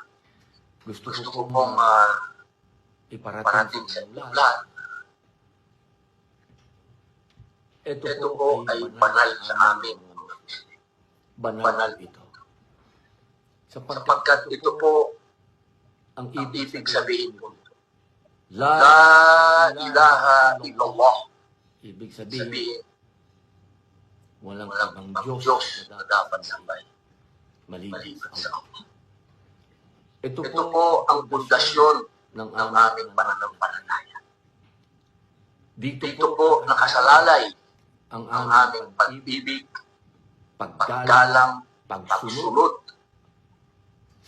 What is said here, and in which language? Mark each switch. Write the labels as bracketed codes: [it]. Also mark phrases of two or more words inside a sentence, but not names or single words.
[tl] Gusto ko pong iparating sa inyong lahat. Ito po ay banal sa amin. Banal ito. Sapagkat ito po ang ibig sabihin po ito. [ar] لا إله إلا الله. [tl] Ibig sabihin, walang ibang Diyos na dapat sambay maliban sa Allah. Ito po ang pundasyon ng aming pananampalataya. Dito po nakasalalay ang aming pag-ibig, paggalang, pagsunod, sa